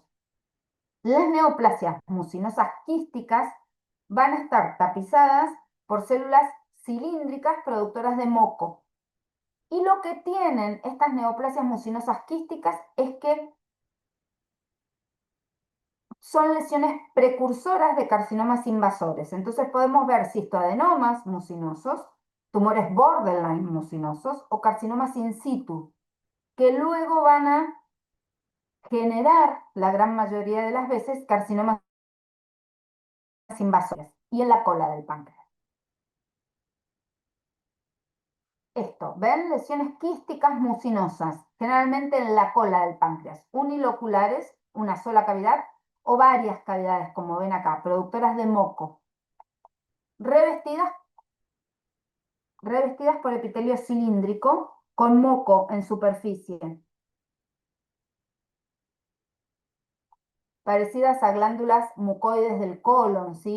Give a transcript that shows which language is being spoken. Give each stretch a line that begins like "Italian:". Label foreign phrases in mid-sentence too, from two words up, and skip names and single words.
Spanish: Las neoplasias mucinosas quísticas van a estar tapizadas por células cilíndricas productoras de moco. Y lo que tienen estas neoplasias mucinosas quísticas es que son lesiones precursoras de carcinomas invasores. Entonces podemos ver cistoadenomas mucinosos, tumores borderline mucinosos o carcinomas in situ, que luego van a generar, la gran mayoría de las veces, carcinomas invasores y en la cola del páncreas. Esto, ¿ven? Lesiones quísticas mucinosas, generalmente en la cola del páncreas, uniloculares, una sola cavidad, o varias cavidades, como ven acá, productoras de moco, revestidas por epitelio cilíndrico con moco en superficie, parecidas a glándulas mucoides del colon, ¿sí?